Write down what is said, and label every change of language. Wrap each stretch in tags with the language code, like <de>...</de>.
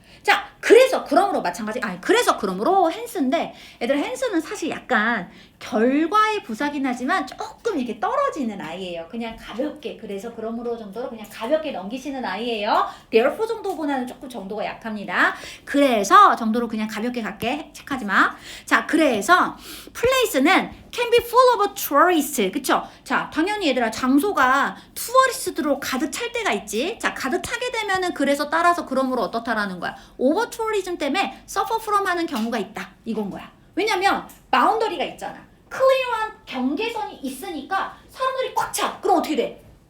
<ko>자, 그래서 그러므로 마찬가지. 그래서 그러므로 헨스인데, 얘들아, 헨스는 사실 약간 결과의 부사긴 하지만 조금 이렇게 떨어지는 아이예요. 그냥 가볍게. 그래서 그러므로 정도로 그냥 가볍게 넘기시는 아이예요. therefore 정도보다는 조금 정도가 약합니다. 그래서 정도로 그냥 가볍게 갈게. 체크하지 마. 자, 그래서</ko> <en>place는 can be full of tourists.</en> <ko>그쵸? 자, 당연히 얘들아, 장소가 투어리스트로 가득 찰 때가 있지. 자, 가득 차게 되면은 그래서 따라서 그러므로 어떻다라는 거야. 오버 투어리즘 때문에 suffer from 하는 경우가 있다. 이건 거야. 왜냐면 바운더리가 있잖아. 클리어한 경계선이 있으니까 사람들이 꽉 차. 그럼 어떻게 돼?</ko>